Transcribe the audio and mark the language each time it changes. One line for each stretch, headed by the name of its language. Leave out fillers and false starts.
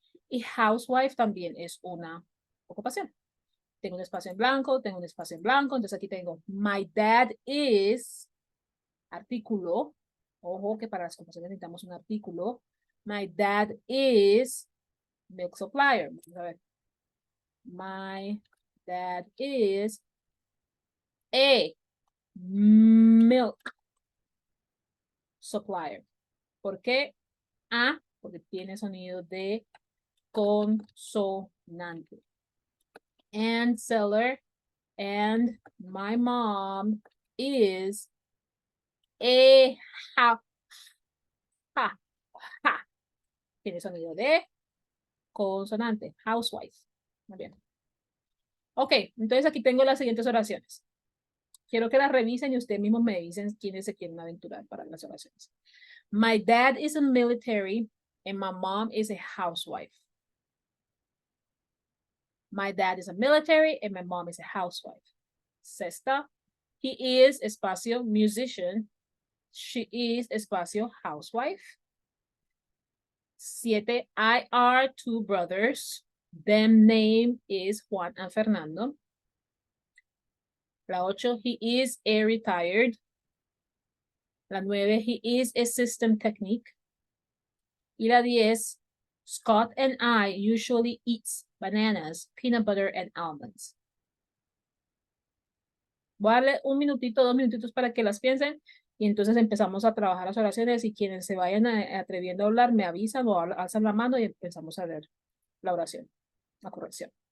Spanish: Y housewife también es una ocupación. Tengo un espacio en blanco, entonces aquí tengo my dad is, artículo, ojo que para las ocupaciones necesitamos un artículo,
English: my dad is milk supplier,
Spanish: vamos a ver,
English: my dad is a milk supplier.
Spanish: ¿Por qué a? Porque tiene sonido de consonante.
English: And seller, and my mom is a ha, ha, ha.
Spanish: Tiene sonido de consonante, housewife. Muy bien. Ok, entonces aquí tengo las siguientes oraciones. Quiero que las revisen y ustedes mismos me dicen quiénes se quieren aventurar para las oraciones.
English: My dad is a military and my mom is a housewife. My dad is a military and my mom is a housewife.
Spanish: Sexta,
English: he is,
Spanish: espacio,
English: musician. She is,
Spanish: espacio,
English: housewife. 7, I are two brothers. Them name is Juan and Fernando.
Spanish: La 8,
English: he is a retired.
Spanish: La 9,
English: he is a system technique.
Spanish: Y la 10,
English: Scott and I usually eat bananas, peanut butter, and almonds.
Spanish: Voy a darle un minutito, 2 minutitos para que las piensen y entonces empezamos a trabajar las oraciones y quienes se vayan atreviendo a hablar me avisan o alzan la mano y empezamos a ver la oración, la corrección.